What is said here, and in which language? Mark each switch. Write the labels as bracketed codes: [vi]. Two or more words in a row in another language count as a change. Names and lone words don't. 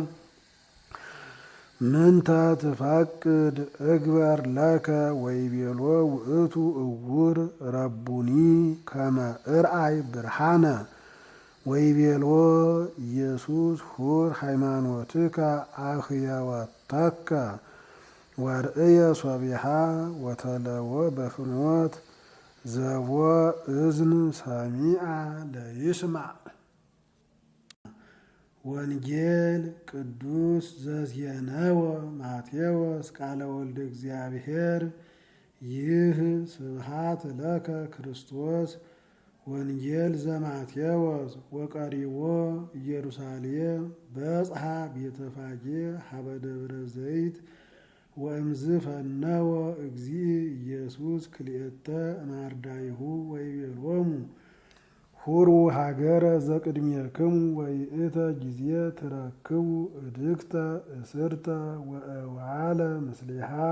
[gez] ምንተ ትፈቅድ እግበር ለከ ወይቤልዎ ውእቱ እውር ረቡኒ ከመ እርአይ ብርሃነ ወይቤልዎ ኢየሱስ ሁር ሃይማኖትከ አህየወተከ ወርእየ ሶቢሃ ወተለወ በፍኖት ዘቦ እዝን ሰሚዐ ለይስማዕ ወንጌል ቅዱስ ዘዜነወ ማቴዎስ ቃለ ወልደ እግዚአብሔር ይህ ስብሐት ለከ ክርስቶስ ወንጌል ዘማቴዎስ ወቀሪቦ ኢየሩሳሌም በጽሐ ቤተፋጌ ሀበ ደብረ ዘይት ወእምዝ ፈነወ እግዚእ ኢየሱስ ክልኤተ እምአርዳኢሁ ወይቤሎሙ ሁሩ ሀገረ ዘቅድሜክሙ ወይእተ ጊዜ ትረክቡ እድግተ እስርተ ወእዋለ ምስሊሃ